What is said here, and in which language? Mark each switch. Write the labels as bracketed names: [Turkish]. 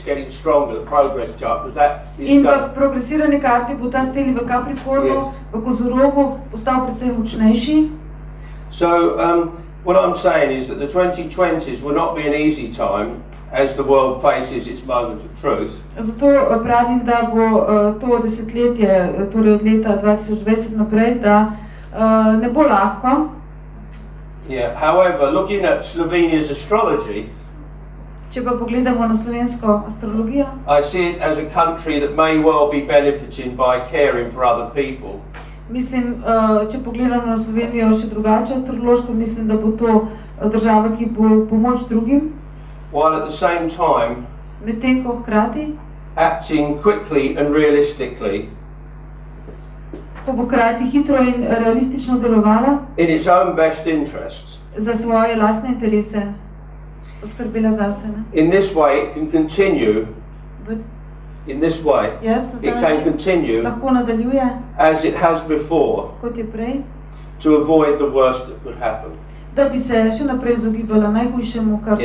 [English] It's getting stronger, the progress chart, because that is [Slovenian] In v [English] going. [Slovenian] progresirani karti bo ta steli v Capricornu, v Kozorogu, postal precej močnejši. [English] So what I'm saying is that the 2020s will not be an easy time as the world faces its moment of truth. [Slovenian] Zato pravim, da bo to desetletje, torej od leta 2020 naprej, da ne bo lahko. [English] Yeah. However, looking at Slovenia's astrology, [Slovenian] Če pa pogledamo na slovensko astrologijo, [English] I see it as a country that may well be benefiting by caring for other people. [Slovenian] mislim, če pogledamo na Slovenijo še drugače astrološko, mislim, da bo to država, ki bo pomoč drugim, [English] While at the same time [Slovenian] medtem ko hkrati, [English] acting quickly and realistically [Slovenian] ko bo hkrati hitro in realistično delovala [English] in its own best interests. [Slovenian] za svoje lastne interese, poskrbela zase. Ne? [English] In this way, it can continue. In this way, [Slovenian] Jaz [English] it can continue [Slovenian] lahko nadaljuje, [English] as it has before [Slovenian] kot je prej, [English] to avoid the worst that could happen. [Slovenian] da bi se še naprej izogibala najhujšemu, kar se